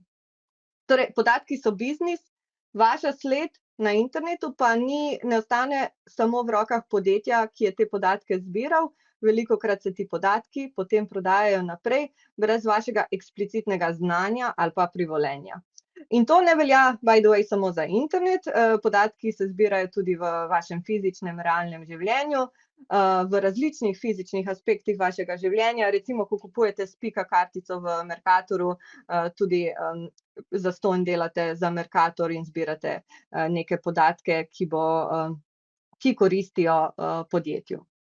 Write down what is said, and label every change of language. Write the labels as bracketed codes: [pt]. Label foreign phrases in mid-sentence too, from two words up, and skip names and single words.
[sl] Torej, podatki so biznis, vaša sled na internetu pa ne ostane samo v rokah podjetja, ki je te podatke zbiral, velikokrat se ti podatki potem prodajajo naprej, brez vašega eksplicitnega znanja ali pa privolenja. In to ne velja, [en] by the way, [sl] samo za internet, podatki se zbirajo tudi v vašem fizičnem, realnem življenju, v različnih fizičnih aspektih vašega življenja, recimo, ko kupujete Spika kartico v Mercatorju, tudi zastonj delate za Mercator in zbirate neke podatke, ki koristijo podjetju.